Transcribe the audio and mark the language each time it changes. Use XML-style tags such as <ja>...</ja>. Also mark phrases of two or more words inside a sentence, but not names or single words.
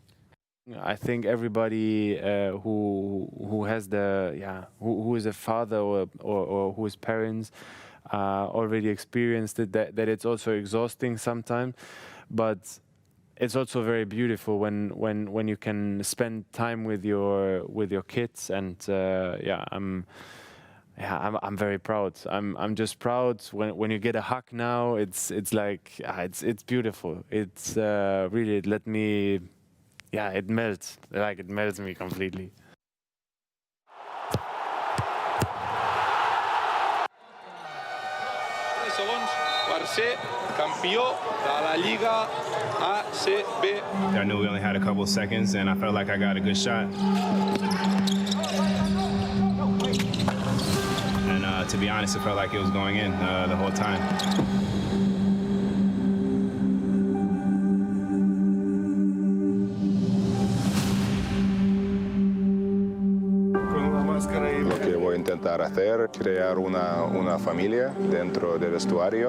<en>I think everybody who has who is a father or who is parents already experienced it, that it's also exhausting sometimes, but it's also very beautiful when you can spend time with your kids, and I'm very proud. I'm just proud when you get a hug now. It's like it's beautiful. It's really it melts, like it melts me completely.</en> <ca>Barça, campió de la Liga ACB.</ca> <en>I knew we only had a couple of seconds, and I felt like I got a good shot. And to be honest, it felt like it was going in the whole time.</en> <es>Lo que voy a intentar hacer, crear una familia dentro del vestuario.</es>